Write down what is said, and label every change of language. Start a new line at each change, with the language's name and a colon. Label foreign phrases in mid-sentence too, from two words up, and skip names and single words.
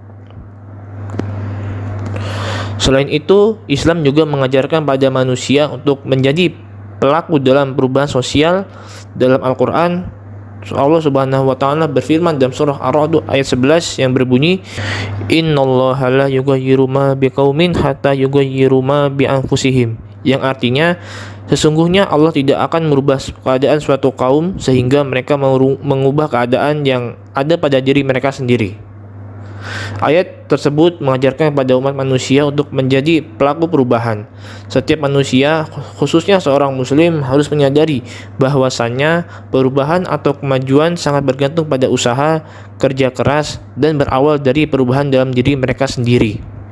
Indonesian: Selain itu, Islam juga mengajarkan pada manusia untuk menjadi pelaku dalam perubahan sosial. Dalam Al-Quran,
Arabic: الله سبحانه وتعالى
Indonesian: berfirman dalam surah Ar-Ra'd ayat 11 yang berbunyi,
Arabic: إن الله لا يغير ما بقوم حتى يغيروا ما بأنفسهم,
Indonesian: yang artinya sesungguhnya Allah tidak akan merubah keadaan suatu kaum sehingga mereka mengubah keadaan yang ada pada diri mereka sendiri. Ayat tersebut mengajarkan kepada umat manusia untuk menjadi pelaku perubahan. Setiap manusia, khususnya seorang muslim, harus menyadari bahwasannya perubahan atau kemajuan sangat bergantung pada usaha, kerja keras, dan berawal dari perubahan dalam diri mereka sendiri.